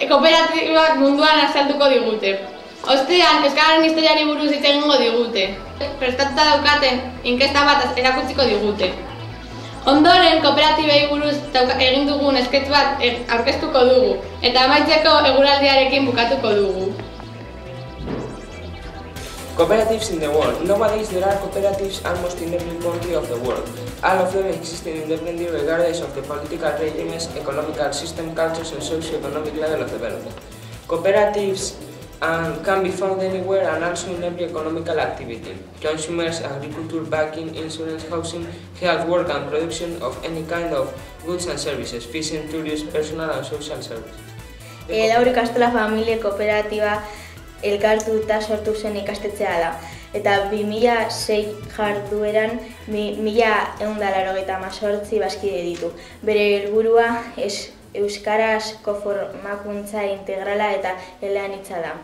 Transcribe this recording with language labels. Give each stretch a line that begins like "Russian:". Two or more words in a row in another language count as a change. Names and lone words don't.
Basque: Kooperatibak munduan azalduko digute. Ostean, Euskararen historiari buruz hitz egingo digute. Prestatuta daukaten inkesta bat erakutsiko digute. Ondoren, kooperatibei buruz egin dugun sketch bat aurkeztuko dugu, eta amaitzeko eguraldiarekin bukatuko dugu.
English: Cooperatives in the world. Nowadays there are cooperatives almost in every country of the world. All of them existing independently regardless of the political regimes, economical system, cultures and socio-economic level of development. Cooperatives can be found anywhere and also in every economical activity. Consumers, agriculture, banking, insurance, housing, health, work and production of any kind of goods and services, fishing, tourism, personal and social services.
Basque: Lauri Kastola familia kooperatiba elkartuta sortu zen ikastetxea da. Eta 2006 jardueran 1188 bazkide ditu. Bere helburua euskarazko formakuntza integrala eta eleanitza da.